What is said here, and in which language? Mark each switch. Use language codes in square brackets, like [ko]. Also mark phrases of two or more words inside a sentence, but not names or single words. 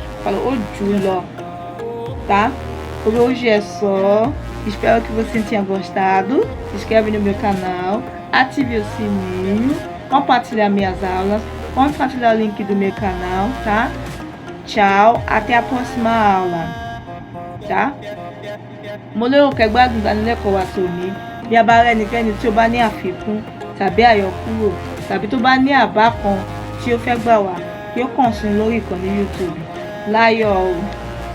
[pt] Fala o julo, tá? Por hoje é só. Espero que você tenha gostado. Se inscreve no meu canal, ative o sininho, compartilhar minhas aulas, compartilhar o link do meu canal, tá? Tchau, até a próxima aula, tá? [yo] Mo lérò pé gbádùn ìdánilẹ́kọ̀ọ́ wa tòní. Bí a bá rí ẹnikẹ́ni tí ó bá ní àfikún tàbí àyọkúrò tàbí tó bá ní àbá kan tí ó fẹ́ gbà wá, kí ó kàn sí lórí ìkànnì YouTube. Láyọ̀ o.